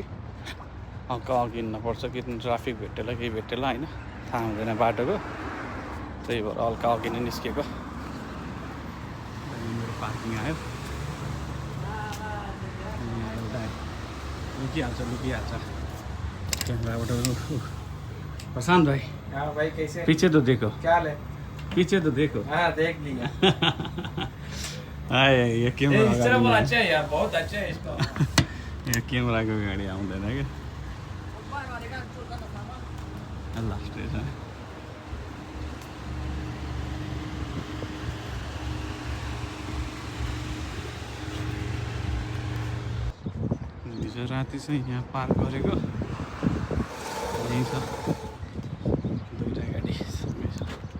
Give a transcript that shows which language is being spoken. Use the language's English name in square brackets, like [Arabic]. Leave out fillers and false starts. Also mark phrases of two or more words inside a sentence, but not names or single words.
[Nepali] अघि हिँड्नुपर्छ, कि ट्राफिक भेटेला केही भेटेला होइन, थाहा हुँदैन बाटोको। त्यही भएर हल्का अघि नै निस्केको। मेरो पार्किङ आयो। एउटा लुकिहाल्छ क्यामेराबाट। [Hindi] प्रशांत भाई। हाँ भाई, कैसे? पीछे तो देखो, क्या हाल है? पीछे तो देखो। हाँ, देख लिया। ये कैमरा इस तरह बोला अच्छा है यार, बहुत अच्छा है इसका। [Nepali] यो क्यामेराको गाडी आउँदैन क्या। लास्ट रहेछ। हिजो राति चाहिँ यहाँ पार्क गरेको यहीँ छ, दुईवटा गाडी सँगै छ।